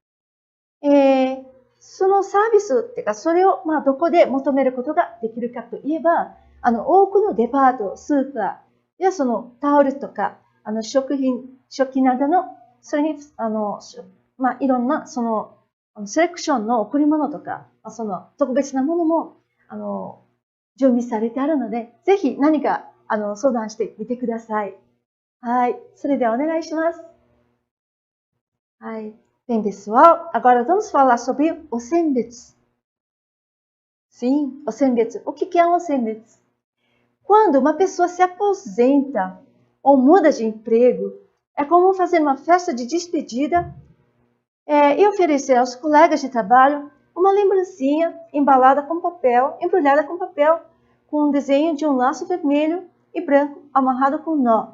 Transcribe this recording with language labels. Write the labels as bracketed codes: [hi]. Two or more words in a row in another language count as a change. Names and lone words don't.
[ja] そのサービスっていうか、それを、どこで求めることができるかといえば、多くのデパート、スーパー、やそのタオルとか、食器などの、それに、いろんな、セレクションの贈り物とか、その特別なものも、準備されてあるので、ぜひ何か、相談してみてください。はい。それではお願いします。 [pt] はい。Bem, pessoal, agora vamos falar sobre o senbetsu. Sim, o senbetsu. O que é um senbetsu? Quando uma pessoa se aposenta ou muda de emprego, é comum fazer uma festa de despedida e oferecer aos colegas de trabalho uma lembrancinha embalada com papel, embrulhada com papel, com um desenho de um laço vermelho e branco amarrado com nó.